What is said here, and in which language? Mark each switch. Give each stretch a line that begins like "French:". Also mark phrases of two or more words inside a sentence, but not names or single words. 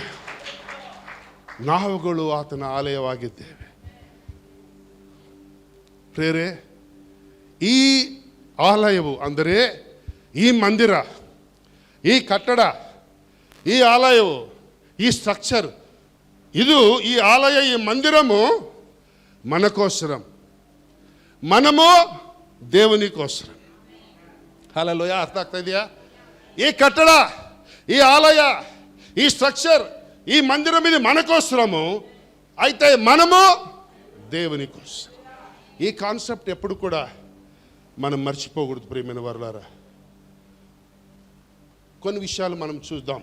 Kannada: ನಾವುಗಳು ಆತನ ಆಲಯವಾಗಿದ್ದೇವೆ ಪ್ರಿಯರೇ. ಈ ಆಲಯವು ಅಂದರೆ ಈ ಮಂದಿರ, ಈ ಕಟ್ಟಡ, ಈ ಆಲಯವು, ಈ ಸ್ಟ್ರಕ್ಚರ್, ಇದು
Telugu: ఈ ఆలయ, ఈ మందిరము మన కోసరం, మనము దేవుని కోసరం.
Kannada: హల్లెలూయా. అర్థ ಆಗ್ತಾ ಇದೆಯಾ?
Telugu: ఈ కట్టడ, ఈ ఆలయ, ఈ స్ట్రక్చర్, ఈ మందిరం ఇది మన కోసరము, అయితే మనము దేవుని కోసం. ఈ కాన్సెప్ట్ ఎప్పుడు కూడా మనం మర్చిపోకూడదు ప్రియమైన వారులారా. కొన్ని విషయాలు మనం చూద్దాం.